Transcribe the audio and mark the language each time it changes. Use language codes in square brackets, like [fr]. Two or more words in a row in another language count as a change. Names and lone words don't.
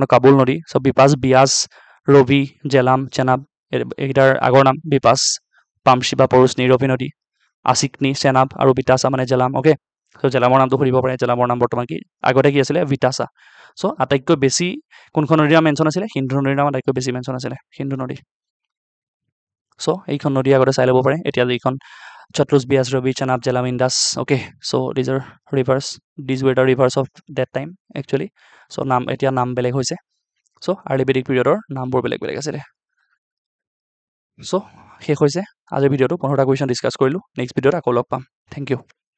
[as] কাবুল নদী চ' বিপাস বিয়াস ৰবি জেলাম চেনাব এইকেইটাৰ আগৰ নাম বিপাস পামশি বা পৰুষ্ণী ৰবি নদী আচিকনি চেনাব আৰু বিতাসা মানে জেলাম [en] okay so' [as] জেলামৰ নামটো সুধিব পাৰে জেলামৰ নাম বৰ্তমান কি আগতে কি আছিলে বিতাসা চ' আটাইতকৈ বেছি কোনখন নদীৰ নাম মেনশ্যন আছিলে সিন্ধু নদীৰ নাম আটাইতকৈ বেছি মেনশ্যন আছিলে সিন্ধু নদী চ' এইখন নদী আগতে চাই ল'ব পাৰে এতিয়া যিখন Chatrus Bias Ravi Chanab Jalam Indus [en] okay so these were the rivers of that time actually so [as] এতিয়া নাম বেলেগ হৈছে so [en] early Vedic period [as] নামবোৰ বেলেগ আছিলে so শেষ হৈছে আজিৰ ভিডিঅ'টো 15টা কুৱেশ্যন ডিছকাছ কৰিলোঁ নেক্সট ভিডিঅ'ত আকৌ লগ পাম [en] thank you